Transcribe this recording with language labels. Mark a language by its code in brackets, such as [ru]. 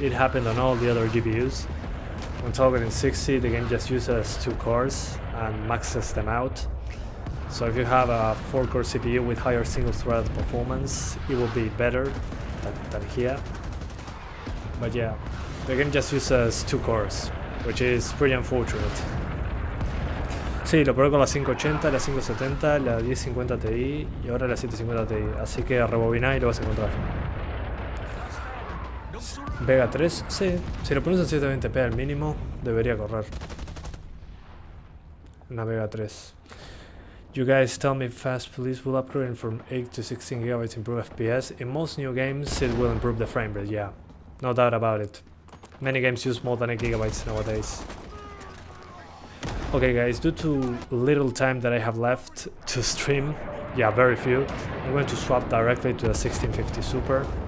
[en] It happened on all the other GPUs. When targeting 60, the game just uses 2 cores and maxes them out. So if you have a 4-core CPU with higher single-thread performance, it will be better than here. But yeah, the game just uses 2 cores, which is pretty unfortunate. [es] Sí, lo probé con la 580, la 570, la 1050 Ti y ahora la 750 Ti. Así que rebobiná y lo vas a encontrar. Vega 3, sí. Si lo pones en 720p al mínimo, debería correr. Una Vega 3. [en] You guys tell me fast, please. Will upgrading from 8 to 16 gigabytes improve FPS? In most new games, it will improve the frame rate, yeah. No doubt about it. Many games use more than 8 gigabytes nowadays. Okay guys, due to little time that I have left to stream, yeah, very few, I'm going to swap directly to the 1650 Super.